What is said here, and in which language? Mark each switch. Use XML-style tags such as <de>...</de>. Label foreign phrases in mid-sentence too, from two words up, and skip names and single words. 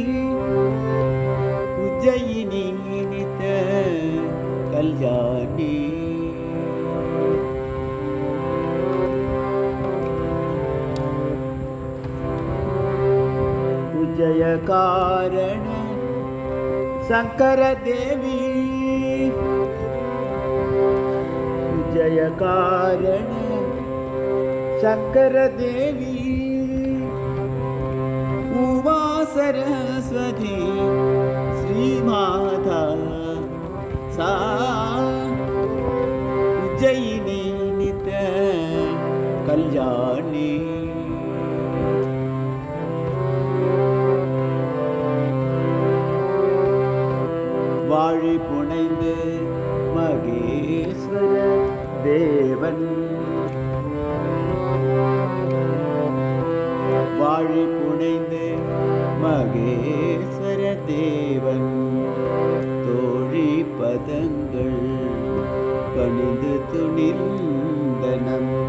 <sa>उज्जयिनी नित्य कल्याणी जय कारण शंकर देवी जय कारण शंकर देवी उमा सरस्वती श्री माता सा उज्जयिनी नित्य कल्याणी</sa> <ta>வாழி புனைந்து மகேஸ்வர தேவன் வாழி புனைந்து மகேஸ்வர தேவன் தோழி பதங்கள் பணிந்து துணிந்தனம்</ta>